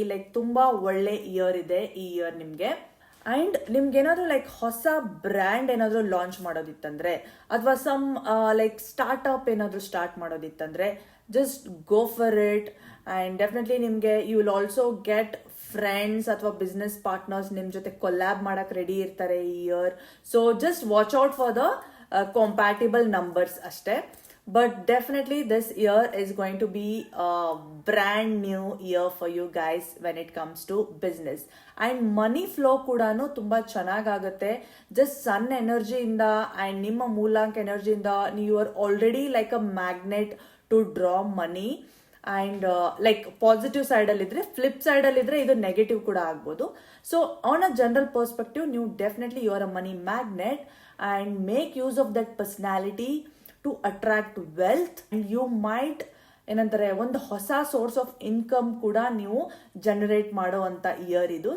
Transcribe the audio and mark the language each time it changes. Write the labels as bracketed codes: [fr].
[kn] Like ತುಂಬಾ ಒಳ್ಳೆ year ಇದೆ ಈ ಇಯರ್ ನಿಮ್ಗೆ. ಅಂಡ್ ನಿಮ್ಗೆ ಏನಾದ್ರು ಲೈಕ್ ಹೊಸ ಬ್ರ್ಯಾಂಡ್ ಏನಾದ್ರು ಲಾಂಚ್ ಮಾಡೋದಿತ್ತಂದ್ರೆ ಅಥವಾ ಸಮ್ ಲೈಕ್ ಸ್ಟಾರ್ಟ್ಅಪ್ ಏನಾದ್ರು start ಮಾಡೋದಿತ್ತಂದ್ರೆ [en] Just go for it. And definitely ನಿಮ್ಗೆ you will also get friends ಅಥವಾ business partners [kn] ನಿಮ್ ಜೊತೆ ಕೊಲ್ಯಾಬ್ ಮಾಡಕ್ ರೆಡಿ ಇರ್ತಾರೆ [en] ಈ year. So just watch out for the compatible numbers ಅಷ್ಟೇ. but definitely this year is going to be a brand new year for you guys when it comes to business and money flow [kn] ಕೂಡ ತುಂಬಾ ಚೆನ್ನಾಗಾಗುತ್ತೆ. [en] just sun ಎನರ್ಜಿಯಿಂದ and [kn] ನಿಮ್ಮ ಮೂಲಾಂಕ ಎನರ್ಜಿಯಿಂದ [en] you are already like a magnet to draw money. [kn] And like positive side ಅಲ್ಲಿ ಇದ್ರೆ, flip side ಅಲ್ಲಿ ಇದ್ರೆ ಇದು negative ಕೂಡ ಆಗ್ಬೋದು. [en] so on a general perspective [kn] ನೀವು [en] definitely you are a money magnet and make use of that personality to attract wealth and you might [kn] ಏನಂತಾರೆ ಒಂದು ಹೊಸ [en] source of income [kn] ಕೂಡ ನೀವು ಜನರೇಟ್ ಮಾಡುವಂತ ಇಯರ್ ಇದು.